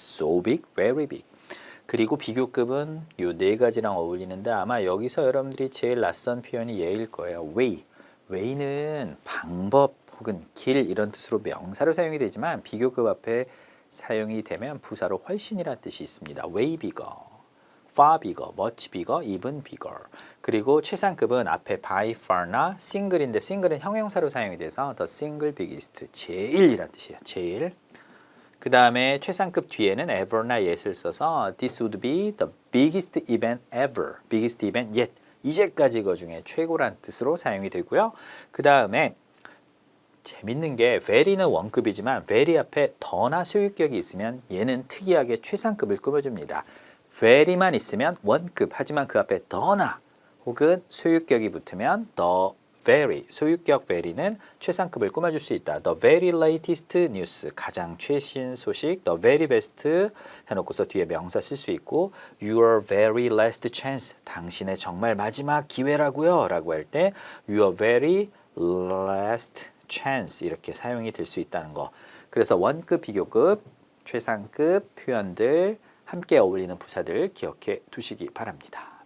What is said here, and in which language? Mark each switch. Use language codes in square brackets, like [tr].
[en] so big, very big. [ko] 그리고 비교급은 요 네 가지랑 어울리는데 아마 여기서 여러분들이 제일 낯선 표현이 얘일 거예요. [en] way. [ko] way는 방법 혹은 길 이런 뜻으로 명사로 사용이 되지만 비교급 앞에 사용이 되면 부사로 훨씬이라는 뜻이 있습니다. [en] way bigger, far bigger, much bigger, even bigger. [ko] 그리고 최상급은 앞에 by far나 single인데 single은 형용사로 사용이 돼서 the single biggest, 제일이라는 뜻이에요. 제일. 그 다음에 최상급 뒤에는 ever나 yet을 써서 [en] this would be the biggest event ever, [ko] biggest event yet, 이제까지 거 중에 최고란 뜻으로 사용이 되고요. 그 다음에 재밌는 게 very는 원급이지만 very 앞에 더나 소유격이 있으면 얘는 특이하게 최상급을 꾸며줍니다. very만 있으면 원급, 하지만 그 앞에 더나 혹은 소유격이 붙으면 the very, 소유격 very는 최상급을 꾸며줄 수 있다. [en] The very latest news, [ko] 가장 최신 소식. The very best 해놓고서 뒤에 명사 쓸 수 있고 Your very last chance, 당신의 정말 마지막 기회라고요 라고 할 때 Your very last chance 이렇게 사용이 될 수 있다는 거. 그래서 원급, 비교급, 최상급 표현들 함께 어울리는 부사들 기억해 두시기 바랍니다.